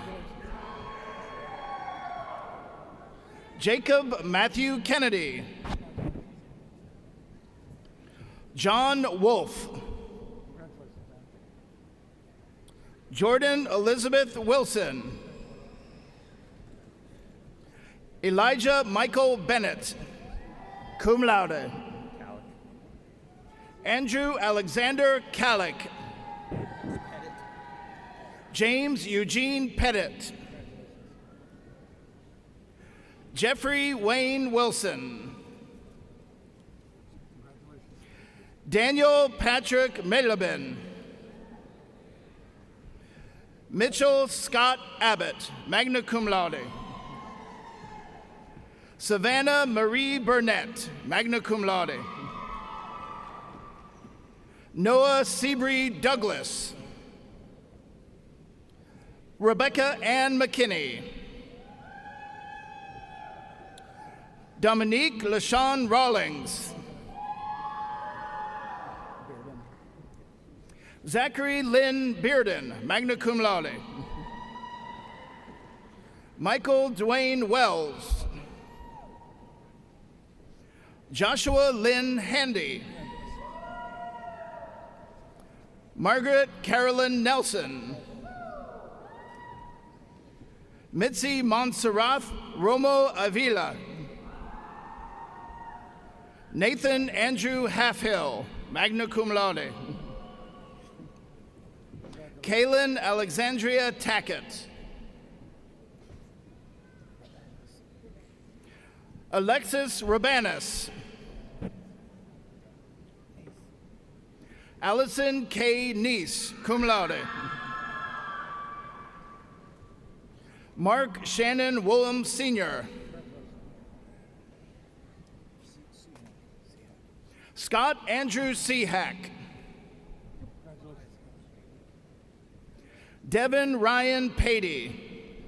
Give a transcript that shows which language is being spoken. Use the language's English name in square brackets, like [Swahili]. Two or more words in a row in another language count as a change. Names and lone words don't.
[English] Jacob Matthew Kennedy. John Wolfe. Jordan Elizabeth Wilson. Elijah Michael Bennett, [Latin] cum laude. [English] Andrew Alexander Kallick. James Eugene Pettit. Jeffrey Wayne Wilson. Daniel Patrick Melabin. Mitchell Scott Abbott, [Latin] magna cum laude. [English] Savannah Marie Burnett, [Latin] magna cum laude. [English] Noah Seabree Douglas. Rebecca Ann McKinney. Dominique LaShawn Rawlings. Zachary Lynn Bearden, [Latin] magna cum laude. [English] Michael Dwayne Wells. Joshua Lynn Handy. Margaret Carolyn Nelson. Mitzi Montserrat Romo Avila. Nathan Andrew Halfhill, [Latin] magna cum laude. [English] Kaylin Alexandria Tackett. Alexis Rabanus. Allison K. [Latin] Neese, cum laude. [English] Mark Shannon Woolham Sr. Scott Andrew Seahack. Devin Ryan Patey.